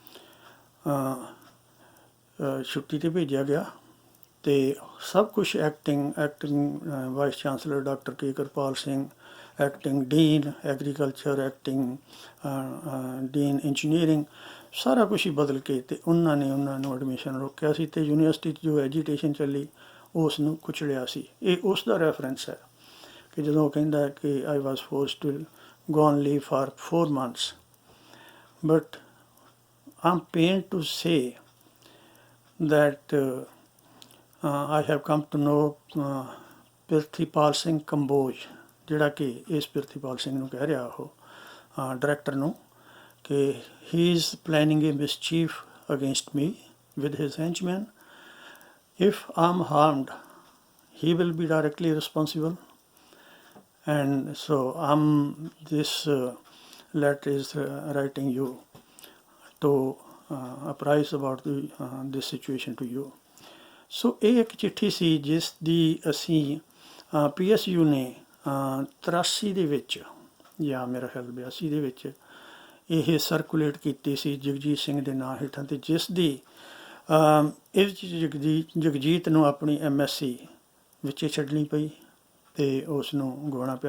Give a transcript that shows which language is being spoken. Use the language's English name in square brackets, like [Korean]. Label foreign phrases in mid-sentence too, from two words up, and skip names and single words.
[Punjabi] ਛੁੱਟੀ 'ਤੇ ਭੇਜਿਆ ਗਿਆ ਅਤੇ ਸਭ ਕੁਛ [English] acting vice chancellor doctor [Punjabi] K ਕਿਰਪਾਲ ਸਿੰਘ, [English] acting dean agriculture, acting dean engineering, [Punjabi] ਸਾਰਾ ਕੁਛ ਹੀ ਬਦਲ ਕੇ ਅਤੇ ਉਹਨਾਂ ਨੂੰ ਐਡਮਿਸ਼ਨ ਰੋਕਿਆ ਸੀ ਅਤੇ ਯੂਨੀਵਰਸਿਟੀ 'ਚ ਜੋ ਐਜੀਟੇਸ਼ਨ ਚੱਲੀ ਉਸ ਨੂੰ ਕੁਚਲਿਆ ਸੀ। ਇਹ ਉਸ ਦਾ ਰੈਫਰੈਂਸ ਹੈ ਕਿ ਜਦੋਂ ਉਹ ਕਹਿੰਦਾ ਕਿ [English] I was forced to go on leave for 4 months, but I am pained to say that I have come to know ਪ੍ਰਿਥੀਪਾਲ ਸਿੰਘ ਕੰਬੋਜ, [Punjabi] ਜਿਹੜਾ ਕਿ ਇਸ ਪ੍ਰਿਥੀਪਾਲ ਸਿੰਘ ਨੂੰ ਕਹਿ ਰਿਹਾ ਉਹ ਡਾਇਰੈਕਟਰ ਨੂੰ, ਕਿ [English] he is planning a mischief against me with his henchmen. If I am harmed, he will be directly responsible. And so this letter is writing you to apprise about this situation to you. [Punjabi] ਸੋ ਇਹ ਇੱਕ ਚਿੱਠੀ ਸੀ ਜਿਸ ਦੀ ਅਸੀਂ PSU ਨੇ 83 ਦੇ ਵਿੱਚ ਜਾਂ ਮੇਰਾ ਖਿਆਲ 82 ਦੇ ਵਿੱਚ ਇਹ ਸਰਕੂਲੇਟ ਕੀਤੀ ਸੀ ਜਗਜੀਤ ਸਿੰਘ ਦੇ ਨਾਂ ਹੇਠਾਂ, ਅਤੇ ਜਿਸ ਦੀ ਇਸ ਜਗਜੀਤ ਨੂੰ ਆਪਣੀ MSc ਵਿੱਚ ਛੱਡਣੀ ਪਈ ਅਤੇ ਉਸ ਨੂੰ ਗਵਾਉਣਾ ਪਿਆ।